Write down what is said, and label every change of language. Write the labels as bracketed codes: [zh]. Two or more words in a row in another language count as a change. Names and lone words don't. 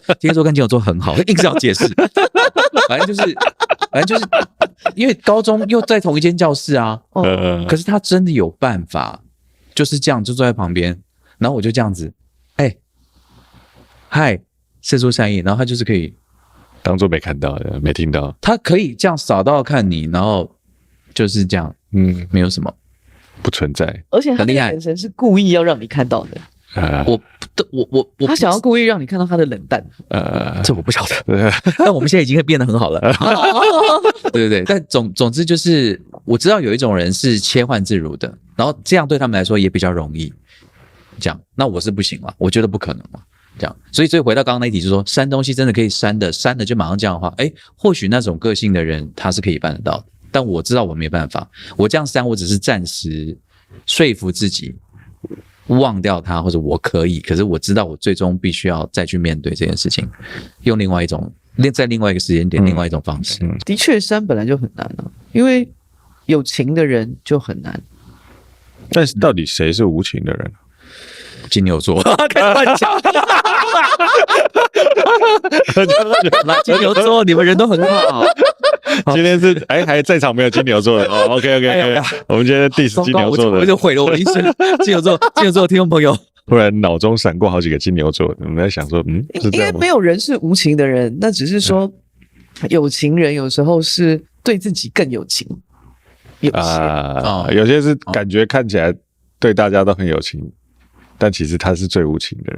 [zh] 金牛座跟金牛座很好，硬是要解釋。反正就是因為高中又在同一間教室啊，可是他真的有辦法，就是這樣就坐在旁邊，然後我就這樣子，嗨，釋出善意，然後他就是可以。當作沒看到，沒聽到。他可以這樣掃到看你，然後就是這樣，沒有什麼，不存在。而且他的眼神是故意要讓你看到的。我他想要故意讓你看到他的冷淡。這我不曉得。但我們現在已經會變得很好了。對。但總之就是，我知道有一種人是切換自如的，然後這樣對他們來說也比較容易。這樣，那我是不行了，我覺得不可能了。這樣，所以回到剛剛那一題，就是說刪東西真的可以刪的就馬上這樣的話，或許那種個性的人他是可以辦得到的，但我知道我沒辦法，我這樣刪我只是暫時說服自己忘掉它，或者我可以，可是我知道我最終必須要再去面對這件事情，用在另外一個時間點，另外一種方式。的確，刪本來就很難啊，因為有情的人就很難。但是到底誰是無情的人？金牛座，開玩笑。金牛座，你們人都很好。今天是還在場沒有金牛座的OK，我們今天diss金牛座的，我就毀了我的一生。金牛座的聽眾朋友，突然腦中閃過好幾個金牛座，我們在想說，應該沒有人是無情的人，那只是說有情人有時候是對自己更有情，有些是感覺看起來對大家都很有情。但其實他是最無情的人。